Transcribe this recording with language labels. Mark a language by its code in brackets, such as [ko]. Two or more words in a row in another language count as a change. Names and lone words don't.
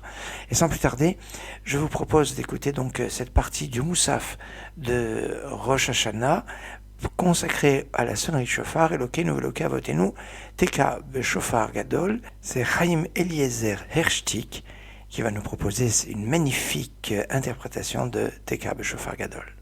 [fr] Et sans plus tarder, je vous propose d'écouter donc cette partie du Moussaf de Rosh Hashanah, consacré à la sonnerie de chauffard, [he] אלוקינו אלוקי אבותינו, תקע בשופר גדול. [fr] C'est Chaim Eliezer Hershtik qui va nous proposer une magnifique interprétation de Teka B'Shofar Gadol.